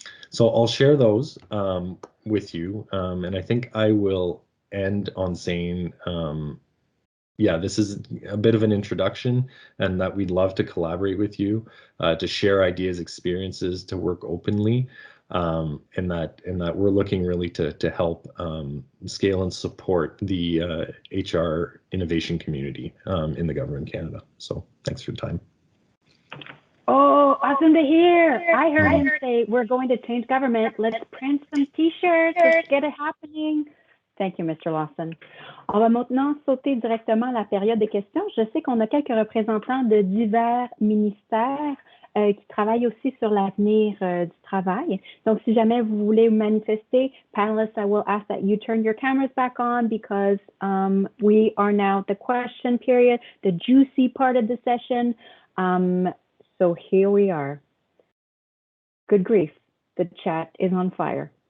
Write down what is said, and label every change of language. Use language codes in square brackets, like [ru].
[en] So I'll share those with you, and I think I will end on saying, yeah, this is a bit of an introduction, and that we'd love to collaborate with you, to share ideas, experiences, to work openly, and that we're looking really to help scale and support the HR innovation community in the Government of Canada. So thanks for your time. Oh, awesome to hear. I heard him say, we're going to change government. Let's print some t-shirts. Let's get it happening. Thank you, Mr. Lawson. [fr] On va maintenant sauter directement à la période des questions. Je sais qu'on a quelques représentants de divers ministères qui travaillent aussi sur l'avenir du travail. Donc, si jamais vous voulez manifester, [en] panelists, I will ask that you turn your cameras back on, because we are now at the question period, the juicy part of the session. So here we are. Good grief, the chat is on fire.